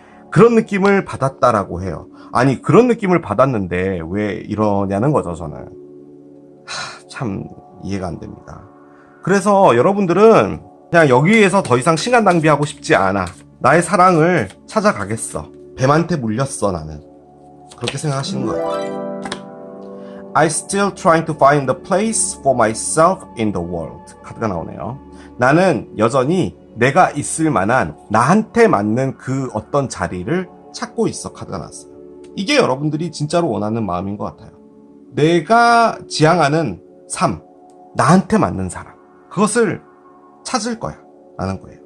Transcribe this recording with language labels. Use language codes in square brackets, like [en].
[ko] 그런 느낌을 받았다라고 해요. 아니, 그런 느낌을 받았는데 왜 이러냐는 거죠, 저는. 참 이해가 안 됩니다. 그래서 여러분들은 그냥 여기에서 더 이상 시간 낭비하고 싶지 않아. 나의 사랑을 찾아가겠어. 뱀한테 물렸어, 나는. 그렇게 생각하시는 것 같아요. [en] I still trying to find a place for myself in the world. [ko] 카드가 나오네요. 나는 여전히 내가 있을 만한, 나한테 맞는 그 어떤 자리를 찾고 있어. 카드가 나왔어요. 이게 여러분들이 진짜로 원하는 마음인 것 같아요. 내가 지향하는 삶, 나한테 맞는 사람, 그것을 찾을 거야 라는 거예요.